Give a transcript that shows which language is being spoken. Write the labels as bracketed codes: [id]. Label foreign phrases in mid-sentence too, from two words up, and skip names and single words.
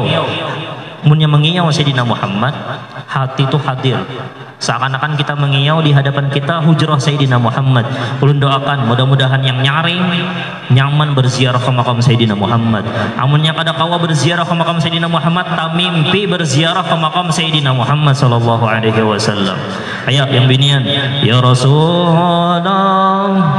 [bjn] Munnya mengiyau Sayyidina Muhammad, hati itu hadir. Seakan-akan kita mengiyau di hadapan kita hujrah Sayyidina Muhammad. Ulun doakan mudah-mudahan yang nyaring nyaman berziarah ke makam Sayyidina Muhammad. Amunnya kada kawa berziarah ke makam Sayyidina Muhammad, tamimpi berziarah ke makam Sayyidina Muhammad [ar] صلى الله عليه وسلم. [bjn] Ayo yang binian, [ar] يا رسول الله.